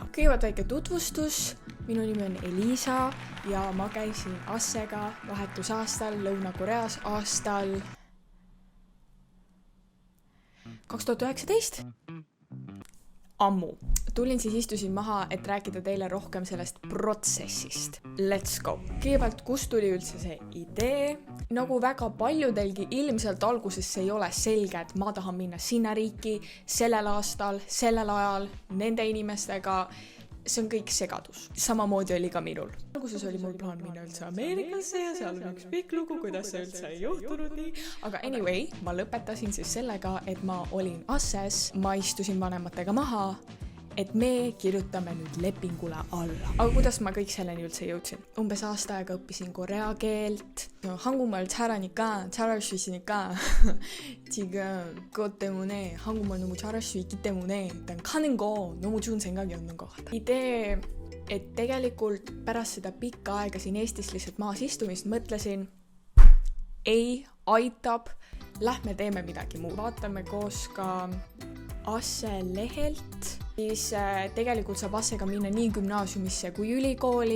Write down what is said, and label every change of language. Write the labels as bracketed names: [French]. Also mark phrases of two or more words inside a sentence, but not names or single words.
[Estonian] Kõigepealt väike tutvustus. Minu nimi on Elisa ja ma käisin Assega vahetusaastal Lõuna-Koreas aastal 2019. Ammu. Tulin siis istusin maha, et rääkida teile rohkem sellest protsessist. [English] Let's go! [Estonian] Kõigepealt, kust tuli üldse see idee? Nagu väga paljudelgi ilmselt alguses see ei ole selge, et ma tahan minna sinna riiki sellel aastal, sellel ajal, nende inimestega. See on kõik segadus. Samamoodi oli ka minul. Alguses oli mul plaan minna üldse Ameerikasse ja seal on üks pikk lugu, kuidas see üldse ei juhtunud nii. Aga anyway, ma lõpetasin siis sellega, et ma olin Asses, ma istusin vanematega maha, et me kirjutame nüüd lepingule alla. Aga kuidas ma kõik selleni üldse jõudsin? Umbes aasta aega õppisin korea keelt. [Korean] 한국말 잘하니까 잘할 수 있으니까 지금 그것 때문에 한국말 너무 잘할 수 있기 때문에 일단 가는 거 너무 좋은 생각이었는 것 같아. [Estonian] Idee, et tegelikult pärast seda pikka aega siin Eestis lihtsalt maas istumist mõtlesin, ei aitab, lähme teeme midagi muud. Vaatame koos ka Asse lehelt, siis tegelikult saab Assega minna nii gümnaasiumisse kui ülikooli.